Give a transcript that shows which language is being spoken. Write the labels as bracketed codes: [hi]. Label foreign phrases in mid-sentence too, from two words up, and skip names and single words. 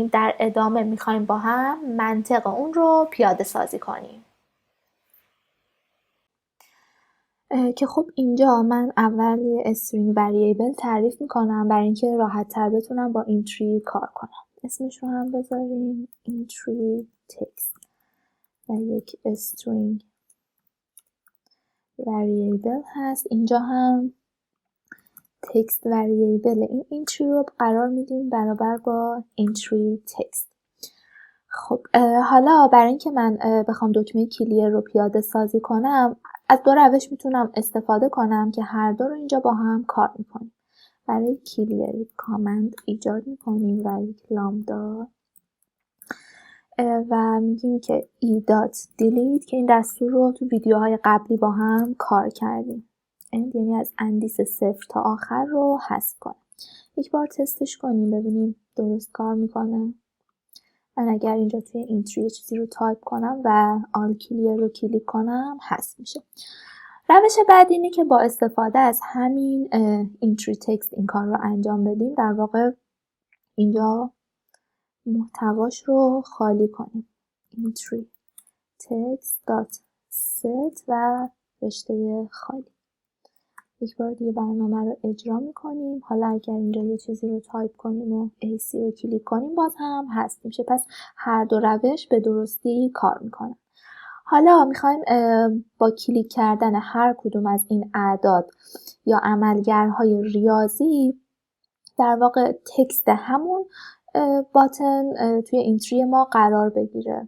[fa] در ادامه میخوایم با هم منطق اون رو پیاده سازی کنیم. که خب اینجا من اول یه [en] string variable [fa] تعریف میکنم برای اینکه راحت تر بتونم با اینتری کار کنم. اسمش رو هم بذاریم [en] entry text [fa] و یک [en] string variable [fa] هست. اینجا هم [en] text variable [fa] این entry رو قرار میدیم برابر با [en] entry text. [fa] خب حالا برای اینکه من بخوام دکمه کلیر رو پیاده سازی کنم از دو روش میتونم استفاده کنم که هر دو رو اینجا با هم کار میکنیم. برای کلیر یک کامند ایجاد میکنیم و یک لامدا و میگیم که e.delete که این دستور رو تو ویدیوهای قبلی با هم کار کردیم. یعنی از اندیس 0 تا آخر رو حذف کنیم. یک بار تستش کنیم ببینیم درست کار میکنه. من اگر اینجا توی اینتری چیزی رو تایپ کنم و [en] all clear [fa] رو کلیک کنم حذف میشه. روش بعدی اینه که با استفاده از همین [en] entry text [fa] این کار رو انجام بدیم. در واقع اینجا محتواش رو خالی کنیم. [en] entry text.set [fa] و رشته خالی. یک بار دیگه برنامه رو اجرا میکنیم. حالا اگر اینجا یه چیزی رو تایپ کنیم و AC رو کلیک کنیم باز هم هست میشه. پس هر دو روش به درستی کار میکنه. حالا میخوایم با کلیک کردن هر کدوم از این اعداد یا عملگرهای ریاضی در واقع تکست همون باتن توی اینتری ما قرار بگیره.